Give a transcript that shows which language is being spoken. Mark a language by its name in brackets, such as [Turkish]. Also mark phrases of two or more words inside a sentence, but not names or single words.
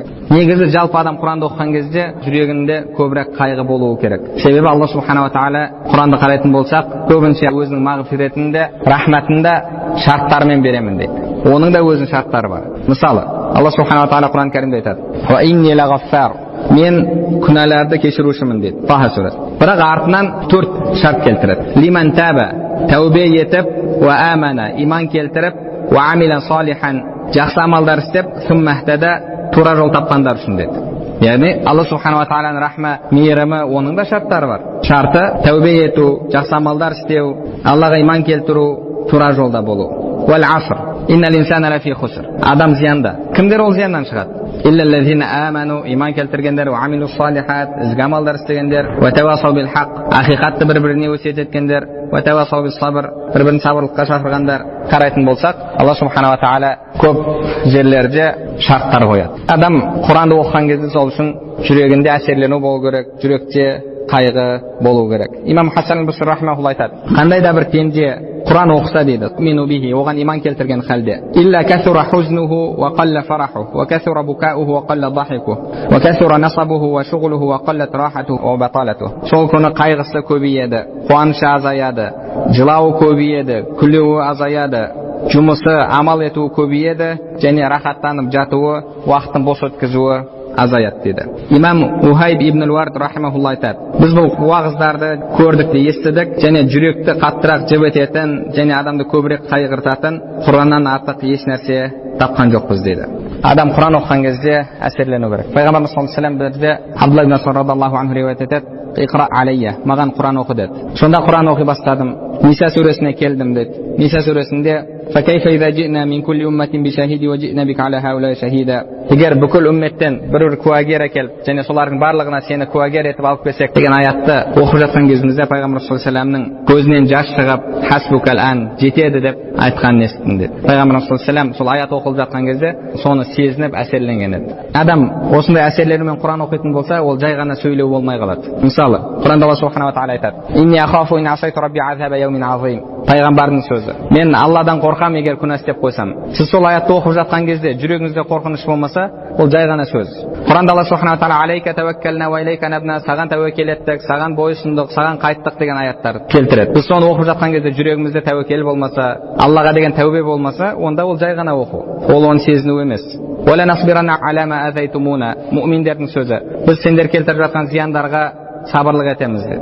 [Kazakh] Негізі жалпы адам Құранды оқыған кезде жүрегінде көбірек қайғы болуы керек. Себебі Алла субханала тағала Құранды қарайтын болсақ, көбінше өзінің мағфиретінде, рахматында шарттармен беремін дейді. Оның да өзінің шарттары бар. Мысалы, Алла субханала тағала Құран кәрімде айтады: [Arabic] "وإني لغفار." [Kazakh] Мен күнәларды кешірушімін дейді. Таха сүресі. Бірақ артынан 4 шарт келтіреді. [Arabic] لمن تاب, [Kazakh] тәубе етіп, [Arabic] وآمن, [Kazakh] иман келтіріп, [Arabic] وعمل صالحا, [Kazakh] жақсы амалдар істеп, [Arabic] ثم اهتدى, [Kazakh] тура жол тапқандар үшін деді. Яғни Алла субханала тағаланың рахма, мейірімі, оның да шарттары бар. шарты тәубе ету, жақсы амалдар істеу, Аллаға иман келтіру, тура жолда болу. [Arabic] والعصر إن الإنسان لفي خسر. [Kazakh] Адам зиянда. Кімдер ол зияндан шығады? [Arabic] إلا الذين آمنوا, [Kazakh] иман келтіргендер, [Arabic] وعملوا الصالحات, [Kazakh] ізгі амалдар істегендер, [Arabic] وتواصوا بالحق, [Kazakh] ақиқатты бір-біріне өсиет еткендер, [Arabic] وتواصوا بالصبر, [Kazakh] бір-бірін сабырлыққа шақырғандар. Қарайтын болсақ, Алла субханала тағала көп жерлерде шарттар қояды. Адам Құранды оқыған кезде сол үшін жүрегінде әсерлену болу керек, жүректе қайғы болу керек. Имам Хасан аль-Басри рахмаулла айтады, қандай да бір пенде Құран оқыса дейді, [Arabic] مؤمنا به, [Kazakh] оған иман келтірген халде, [Arabic] إلا كثر حزنه وقل فرحه وكثر بكاؤه وقل ضحكه وكثر نصبه وشغله وقلت راحته وبطالته. [Kazakh] Сол күні қайғысы көбейеді, қуанышы азаяды, жылауы көбейеді, күлуі азаяды, жұмысы амал етуі көбейеді, және рахаттанып жатуы, уақытын бос өткізуі азаят дейді. Имам Ухайб ибн ал-Вард рахимахулла айтады, біз бұл уағыздарды көрдік те естідік, және жүректі қаттырақ жібітетін және адамды көбірек қайғыртатын Құраннан артық еш нәрсе тапқан жоқпыз дейді. Адам Құран оқыған кезде әсерлену керек. Пайғамбарымыз [Arabic] صلى الله عليه وسلم [Kazakh] Абдулла ибн Мас'уд [Arabic] رضي الله عنه [Kazakh] риуаят етеді, [Arabic] اقرأ علي, [Kazakh] маған Құран оқы деді. Сонда Құран оқи бастадым. Ниса сүресіне келдім деді. Ниса сүресінде [Arabic] فكيف إذا جئنا من كل أمة بشهيد وجئنا بك على هؤلاء شهيدا. [Kazakh] Егер бүкіл үмметтен бір куәгер әкеліп, және солардың барлығына сені куәгер етіп алып келсек деген аятты оқып жатқан кезімізде Пайғамбар [Arabic] صلى الله عليه وسلم [Kazakh] көзінен жас шығып, [Arabic] حسبك الآن, [Kazakh] жетеді деп айтқанын естідім деді. Пайғамбар [Arabic] صلى الله عليه وسلم [Kazakh] сол аят оқылып жатқан кезде соны сезініп әсерленген еді. Адам осындай әсерлермен Құран оқитын болса, ол жай ғана сөйлеу болмай қалады. Мысалы, Құранда Алла субханала тағала айтады, [Arabic] إني أخاف إن عصيت ربي عذاب يوم عظيم. [Kazakh] Пайғамбардың сөзі, мен Алладан қорқам егер күнә істеп қойсам. Сіз сол аятты оқып жатқан кезде жүрегіңізде қорқыныш болмаса, ол жай ғана сөз. Құранда Алла субханала тағала [Arabic] عليك توكلنا وإليك أنبنا, [Kazakh] саған тәуекел еттік, саған бойұсындық, саған қайттық деген аяттар келтіреді. Біз соны оқып жатқан кезде жүрегімізде тәуекел болмаса, Аллаға деген тәубе болмаса, онда ол жай ғана оқу. Ол оны сезіну емес. [Arabic] ولنصبرن على ما آذيتمونا, [Kazakh] мұъминдердің сөзі. Біз сендер келтіріп жатқан зияндарға сабырлық етеміз деді.